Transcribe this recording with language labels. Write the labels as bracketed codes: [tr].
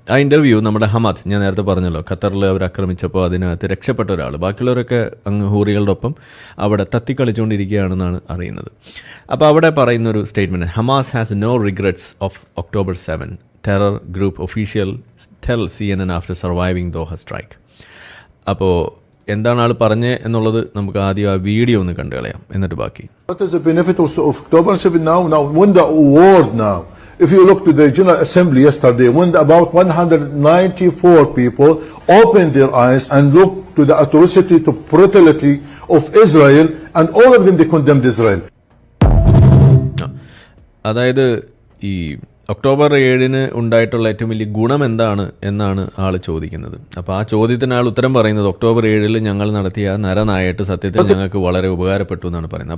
[ml] ആ ഇൻ്റർവ്യൂ നമ്മുടെ ഹമാദ്, ഞാൻ നേരത്തെ പറഞ്ഞല്ലോ, ഖത്തറിൽ അവർ ആക്രമിച്ചപ്പോൾ അതിനകത്ത് രക്ഷപ്പെട്ട ഒരാൾ, ബാക്കിയുള്ളവരൊക്കെ അങ്ങ് ഹൂറികളുടെ ഒപ്പം അവിടെ തത്തിക്കളിച്ചുകൊണ്ടിരിക്കുകയാണെന്നാണ് അറിയുന്നത്. അപ്പോൾ അവിടെ പറയുന്നൊരു [en] Statement, Hamas has no regrets of October 7. Terror group official tell CNN after surviving Doha strike. [ml] അപ്പോൾ എന്താണ് ആൾ പറഞ്ഞത് എന്നുള്ളത് നമുക്ക് ആദ്യം ആ വീഡിയോ ഒന്ന് കണ്ടു കളയാം, എന്നിട്ട് ബാക്കി. [en] What is the benefit of October 7 now? Now, when the award now, if you look to the General Assembly yesterday, when about 194 people opened their eyes and looked to the atrocity, to brutality of Israel, and all of them they condemned Israel. [ml] അതായത് ഈ October 7 ഉണ്ടായിട്ടുള്ള ഏറ്റവും വലിയ ഗുണം എന്താണ് എന്നാണ് ആൾ ചോദിക്കുന്നത്. അപ്പോൾ ആ ചോദ്യത്തിന് ആൾ ഉത്തരം പറയുന്നത് ഒക്ടോബർ 7 ഞങ്ങൾ നടത്തിയ നരനായിട്ട് സത്യത്തിൽ ഞങ്ങൾക്ക് വളരെ ഉപകാരപ്പെട്ടു എന്നാണ് പറയുന്നത്.